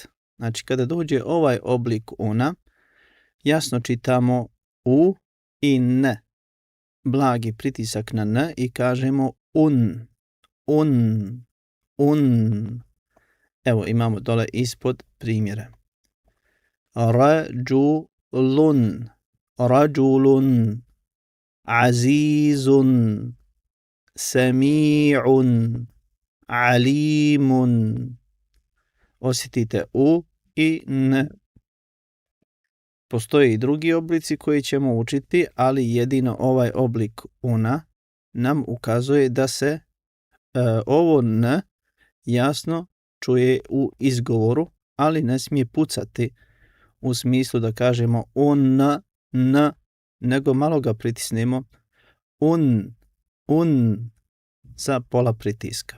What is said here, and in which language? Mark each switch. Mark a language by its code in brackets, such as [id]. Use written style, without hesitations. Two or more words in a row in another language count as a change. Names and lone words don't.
[bs] Znači kada dođe ovaj oblik una, jasno čitamo u i ne. Blagi pritisak na n i kažemo un, un, un. Evo imamo dole ispod primjere. [ar] رجلٌ رجلٌ عزيزٌ سميعٌ عليمٌ. [bs] Osjetite u i n. Postoje i drugi oblici koji ćemo učiti, ali jedino ovaj oblik una nam ukazuje da se ovo n jasno čuje u izgovoru, ali ne smije pucati u smislu da kažemo un, n, nego malo ga pritisnemo un sa pola pritiska.